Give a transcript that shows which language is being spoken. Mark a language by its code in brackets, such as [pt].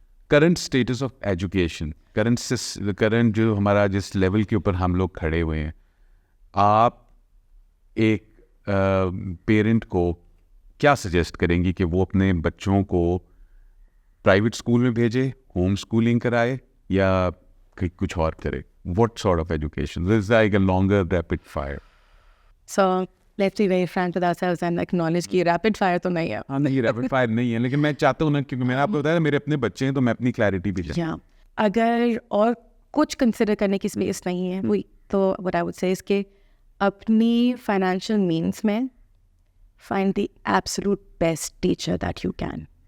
[ur] Current status of education, current جو ہمارا جس لیول کے اوپر ہم لوگ کھڑے ہوئے ہیں, آپ ایک پیرنٹ کو کیا سجیسٹ کریں گی کہ وہ اپنے بچوں کو پرائیویٹ اسکول میں بھیجے, ہوم اسکولنگ کرائے یا کچھ اور کرے؟ [en] What sort of education? This is like a longer rapid fire. So let's be very frank with ourselves and acknowledge [ur] کہ ریپڈ فائر تو نہیں ہے. ہاں نہیں ریپڈ فائر نہیں ہے, لیکن میں چاہتا ہوں نا کیونکہ میں نے آپ کو بتایا میرے اپنے بچے ہیں تو میں اپنی کلیئرٹی بھی چاہتا ہوں. اگر اور کچھ کنسیڈر کرنے کی اسپیس نہیں ہے وہی تو [en] what I would say is [ur] کہ اپنی فائنینشیل مینس میں [en] find the absolute best teacher that you can.